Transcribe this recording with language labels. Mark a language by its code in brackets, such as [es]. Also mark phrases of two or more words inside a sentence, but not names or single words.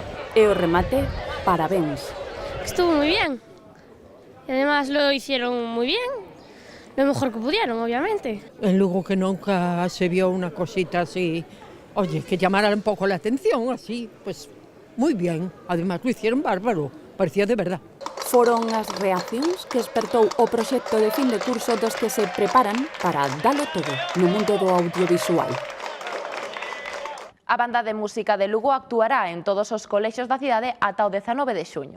[gl] E o remate, parabéns. [es] Estuvo muy bien. Y además lo hicieron muy bien, lo mejor que pudieron, obviamente. En Lugo que nunca se vio una cosita así, oye, que llamara un poco la atención, así, pues muy bien. Además lo hicieron bárbaro, parecía de verdad. [gl] Foron as reaccións que despertou o proxecto de fin de curso dos que se preparan para dalo todo no mundo do audiovisual. A banda de música de Lugo actuará en todos os colexios da cidade ata o 19 de xuño.